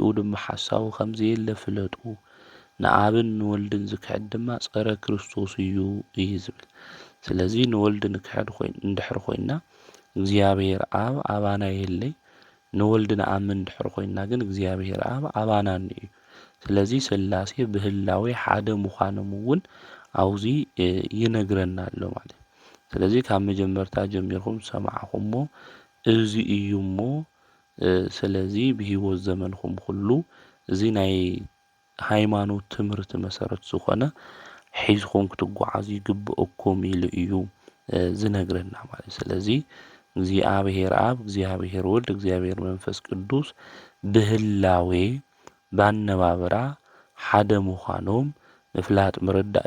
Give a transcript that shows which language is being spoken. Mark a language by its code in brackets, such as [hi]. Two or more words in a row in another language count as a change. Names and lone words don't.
[ti] ድማ ሓሳዊ ከምዘየለ ፍለጡ። ንኣብን ንወልድን ዝክሕድ ድማ ጸረ ክርስቶስ እዩ እዩ ዝብል። ስለዚ ንወልዲ ንክሕድ እንድሕር ኮይንና እግዚኣብሔር ኣብ ኣባና የለይ፣ ንወልዲ ንኣምን እንድሕር ኮይንና ግን እግዚኣብሔር ኣብ ኣባና እዩ። ስለዚ ስላሴ ብህላዌ ሓደ ምዃኖም እውን አውዚ ይነግረናል ማለት። ስለዚህ ካብ መጀመርታ ጀሚርኩም ሰማዕኹሞ እዚ እዩሞ ስለዚ ብሂወት ዘመንኩም ሁሉ እዚ ናይ ሃይማኖት ትምህርቲ መሰረት ዝኾነ ሒዝኩም ክትጓዓዙ ይግብአኩም ኢሉ እዩ ዝነግረና ማለት። ስለዚ እግዚአብሔር አብ፣ እግዚአብሔር ወልድ፣ እግዚአብሔር መንፈስ ቅዱስ ብህላዌ ባነባበራ ሓደ ምዃኖም ምፍላጥ ምርዳእ